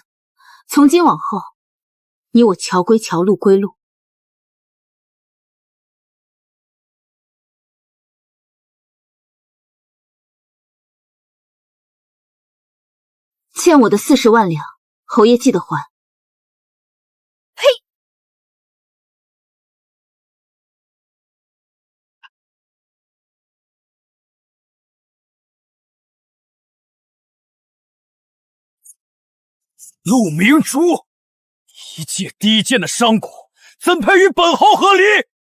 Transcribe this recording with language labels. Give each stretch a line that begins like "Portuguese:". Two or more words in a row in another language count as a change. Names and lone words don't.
Chinese: 從今往後，你我橋歸橋，路歸路。欠我的40萬兩，侯爺記得還。呸！陆明珠，一介低賤的商贾，怎配與本侯和離？